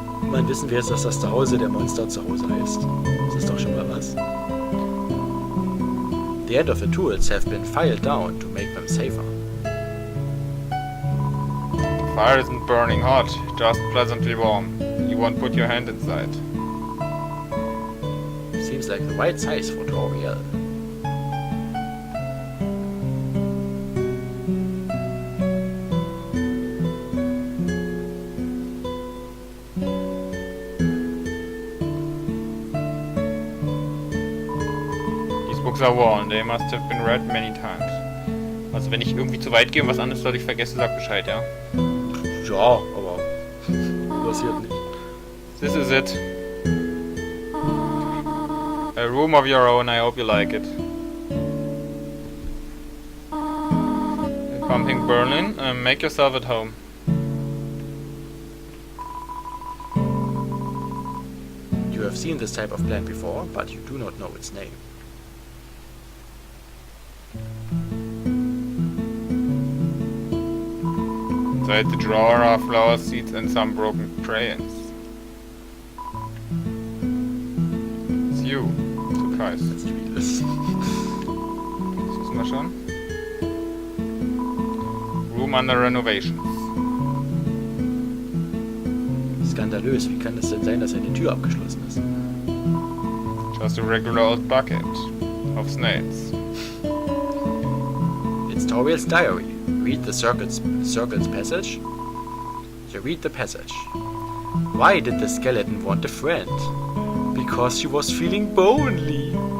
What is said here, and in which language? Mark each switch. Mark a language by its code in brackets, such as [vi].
[de] Man wissen wir jetzt, dass das Zuhause der Monster zu Hause heißt. Das ist doch schon mal was. [en] The end of the tools have been filed down to make them safer. The fire isn't burning hot, just pleasantly warm. You won't put your hand inside. Seems like the right size for Toriel. Books are worn, they must have been read many times. [de] Also wenn ich irgendwie zu weit gehe und was anderes ich vergesse, sag Bescheid, ja? Ja, aber passiert nicht. [en] This is it. A room of your own, I hope you like it. Pumping Berlin, make yourself at home. You have seen this type of plant before, but you do not know its name. Inside the drawer are flower seeds and some broken crayons. It's you, Surprise. Let's read this. [de] Das wissen wir schon. [en] Room under renovations. [de] Skandalös, wie kann es denn sein, dass eine Tür abgeschlossen ist? [en] Just a regular old bucket of snails. It's Toriel's diary. Read the circle's passage. You read the passage. Why did the skeleton want a friend? Because she was feeling lonely.